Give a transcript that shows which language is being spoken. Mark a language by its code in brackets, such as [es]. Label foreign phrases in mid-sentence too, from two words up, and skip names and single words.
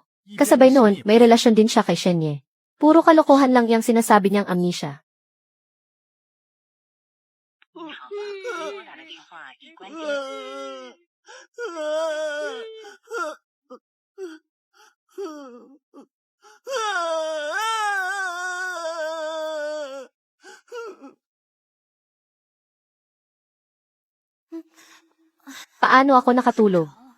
[tl] Kasabay noon, may relasyon din siya kay Shenye. Puro kalokohan lang yung sinasabi niyang amnesia. [zh] 拨打的电话已关机。 [tl] Paano ako nakatulog?